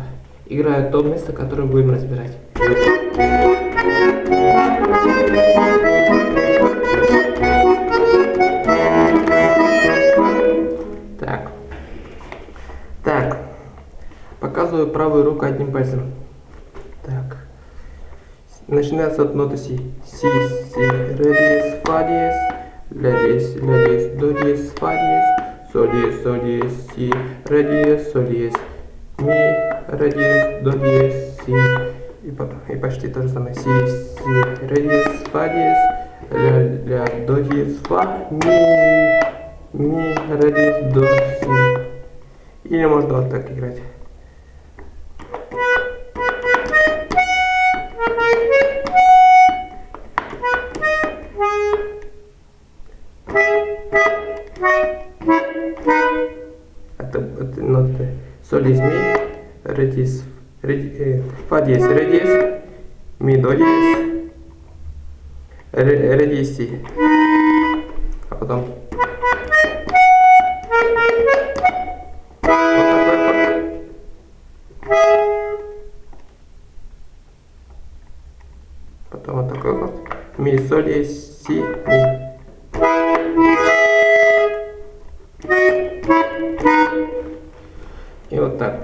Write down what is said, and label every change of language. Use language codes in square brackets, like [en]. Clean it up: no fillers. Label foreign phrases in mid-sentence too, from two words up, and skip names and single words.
[ru] Играю то место, которое будем разбирать. Так, показываю правую руку одним пальцем. Так, начинается от ноты си, ре диез, фа диез, ля диез, до диез, фа диез, соль диез, си, ре диез, соль диез, ми, ре диез, до диез, си, и почти то же самое, си, ре диез, фа диез, ля, до диез, фа, ми, ре диез, до, си. Или можно вот так играть. Это ноты соль диез, ми, ре диез, фа диез, ре диез, ми, до диез, ре диез, си. А потом вот такой вот. Ми, соль диез, си, ми. И вот так.